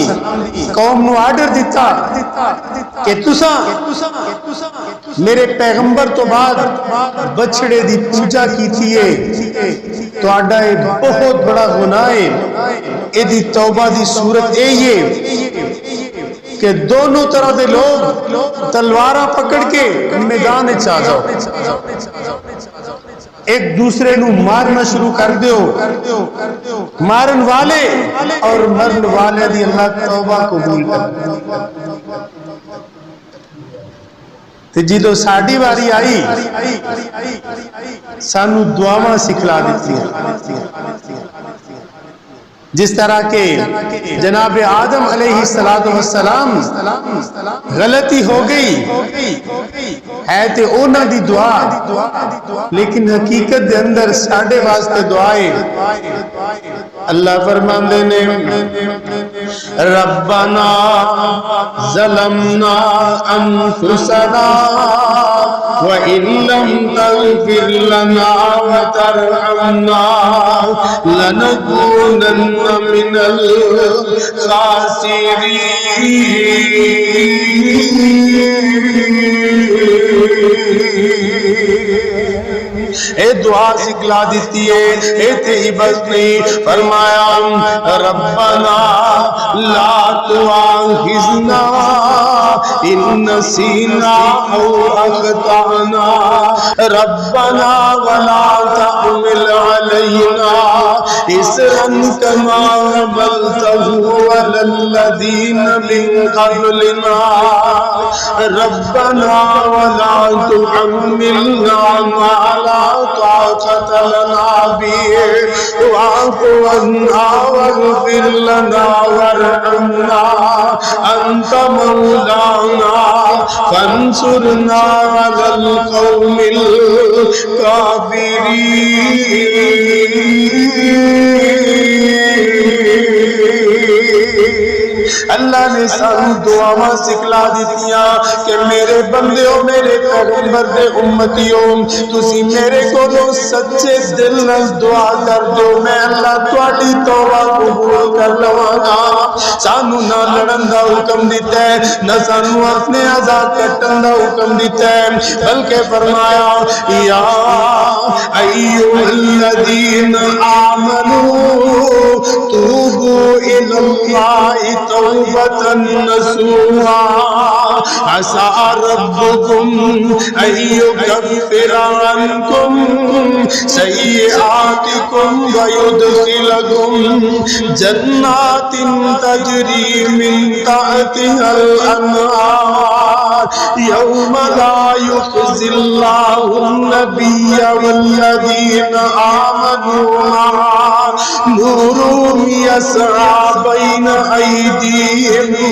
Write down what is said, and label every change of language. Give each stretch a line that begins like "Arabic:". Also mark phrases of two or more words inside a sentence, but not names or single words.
Punjabi: قوم نو آرڈر دیتا کہ تساں میرے پیغمبر تو بعد بچڑے دی پوجا کی تھیے تو آڈا ایک بہت بڑا گناہ ہے، اے دی توبہ دی صورت اے یہ کہ دونوں طرح دے لوگ تلوارہ پکڑ کے میدان چاہ جاؤ، ایک دوسرے نو مارنا شروع کر دیو، مارن والے اور مرن والے دی اللہ توبہ قبول کر تے جدو ساڑھی باری آئی سانو دعاواں سکھلا دیتی ہیں، جس طرح کے جناب آدم علیہ السلام غلطی ہو گئی ہے تے اونا دی دعا، لیکن حقیقت دے اندر ساڑھے واسطے دعائیں اللہ فرماندے نے
Arabic: ربنا ظلمنا انفسنا وَإِن لَّمْ تَغْفِرْ لَنَا وَتَرْحَمْنَا لَنَكُونَنَّ مِنَ الْخَاسِرِينَ۔
Punjabi: اے دعا سکھلا دیتی ہے، اے تے عبادت نہیں۔
Arabic: فرمایا ربنا لا تؤاخذنا ان نسینا او اخطأنا ربنا ولا تحمل علينا إصرا كما حملته على الذين من قبلنا ربنا ولا تحملنا ما لا طاقة لنا به واعف عنا واغفر لنا وارحمنا أنت مولانا فانصرنا على القوم
Punjabi: اللہ نے سانو دعاواں سکھلا دتیاں کہ میرے بندیو میرے پیغمبر دے امتیو تسی میرے کولوں سچے دل نال دعا کر دو میں اللہ تہاڈی توبہ قبول کر لواں گا۔ سانو نہ لڑن دا حکم دیتا ہے، نہ سانو اپنے عذاب کٹن دا حکم دیتا ہے، بلکہ فرمایا
Arabic: یا ایھا الذین آمنوا توبوا الی اللہ توبة نصوحا عسى ربكم أن يكفر عنكم سيئاتكم ويدخلكم جنات تجري من تحتها الأنهار يوم لا يخزي الله النبي والذين آمنوا معه نورهم يسعى بين أيديهم